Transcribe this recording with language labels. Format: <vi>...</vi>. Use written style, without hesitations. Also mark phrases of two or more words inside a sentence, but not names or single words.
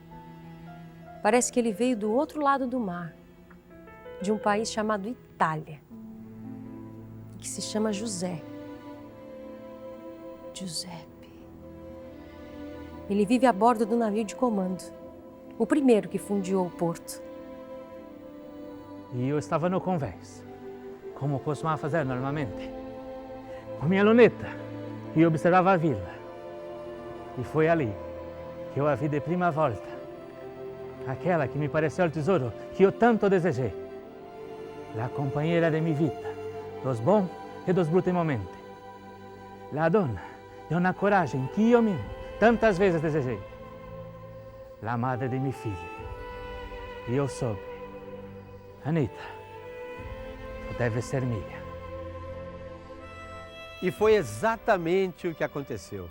<pt>Parece que ele veio do outro lado do mar, de um país chamado Itália, que se chama José. Giuseppe. Ele vive a bordo do navio de comando, o primeiro que fundiou o porto.</pt> <it>Io stavo</it> <pt>no convés, como costumava fazer normalmente. Com minha luneta, io observava a vila. E foi ali que eu a vi de</pt> <it>prima volta.</it> <pt>Aquela que me pareceu o tesouro que eu tanto desejei. La companheira de minha vida, dos bons e dos brutos momentos.</pt> <it>La donna</it> <pt>de uma coragem que eu mesmo tantas vezes desejei.</pt> <it>La madre</it> <pt>de minha filha. E eu soube. Anita, tu deve ser minha. E foi exatamente o que aconteceu.</pt>